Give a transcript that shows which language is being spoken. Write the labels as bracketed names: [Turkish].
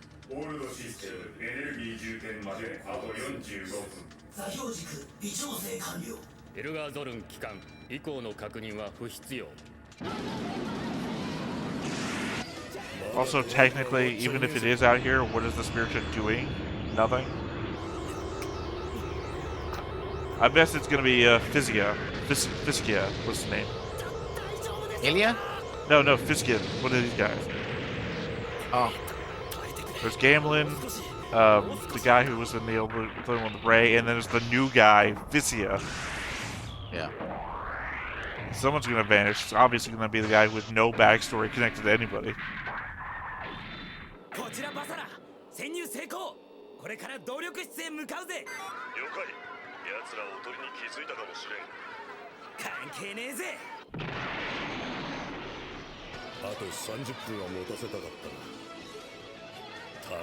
[Japanese] オールドシステムエネルギー充填まであと45分。作業軸微調整完了。エルガーゾルン機関以降の確認は不必要。 [English] Also, technically, even if it is out here, what is the spirit ship doing? Nothing. I guess it's gonna be Physgia. Physgia, what's the name? Ilya? No, Physgia. What are these guys? Oh. There's Gamlin, the guy who was in the old one with Ray, and then there's the new guy, Physgia. Yeah. Someone's gonna vanish. It's obviously gonna be the guy with no backstory connected to anybody. [Japanese] こちらバサラ、潜入成功。これから動力室へ向かうぜ。了解。奴らおとりに気づいたかもしれん。関係ねえぜ。あと30分は持たせたかったな。